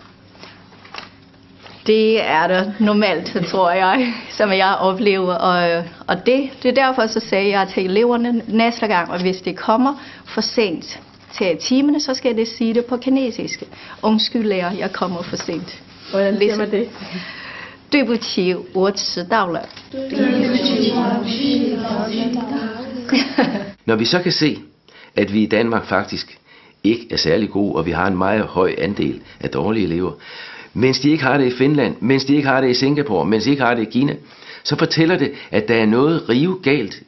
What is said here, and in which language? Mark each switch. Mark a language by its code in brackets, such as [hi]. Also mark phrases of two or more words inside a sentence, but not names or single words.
[da] Det er det normalt, tror jeg, som jeg oplever. Og det er derfor, så sagde jeg til eleverne næste gang, og hvis det kommer for sent til timerne, så skal det sige det på kinesisk. Undskyld lærer, jeg kommer for sent. Hvordan siger man det? [zh] 对不起，我迟到了。 [da] Når vi så kan se, at vi i Danmark faktisk ikke er særlig gode, og vi har en meget høj andel af dårlige elever, mens de ikke har det i Finland, mens de ikke har det i Singapore, mens de ikke har det i Kina, så fortæller det, at der er noget rivegalt.